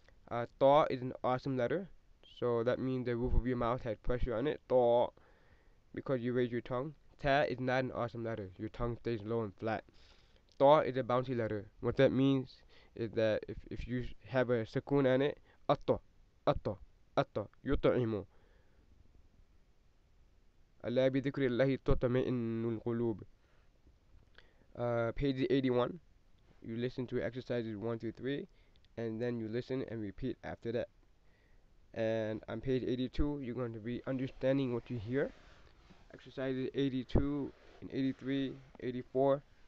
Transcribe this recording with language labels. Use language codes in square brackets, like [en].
[en] Tha is an awesome letter, so that means the roof of your mouth has pressure on it. Tha, because you raise your tongue. Ta is not an awesome letter. Your tongue stays low and flat. Tha is a bouncy letter. What that means is that if you have a sukoon on it, atta, atta, atta, yut'imu. [ar] ألا بذكر الله تطمئن القلوب. [en] Page 81, you listen to exercises 1 through 3, and then you listen and repeat after that. And on page 82, you're going to be understanding what you hear. Exercises 82 and 83, 84.